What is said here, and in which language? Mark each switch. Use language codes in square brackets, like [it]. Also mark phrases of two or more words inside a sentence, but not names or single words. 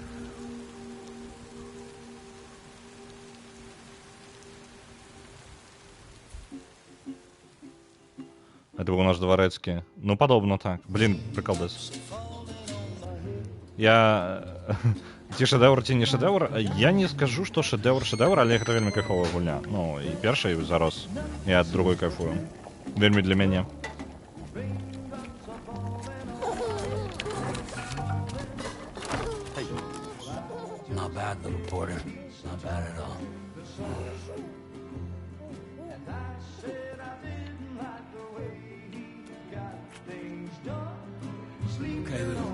[be] Это быў наш дварэцкі. Ну, падобна так. Блін, прыкалдэс. Я... Ці шэдэўр, ці не шэдэўр? Я не скажу, што шэдэўр, але гэта вельмі кайфовая гульня. Ну, і першая, і зараз я ад другой кайфую. Вельмі для мяне. [en] Not bad, little porter. Not bad at all. Okay, little.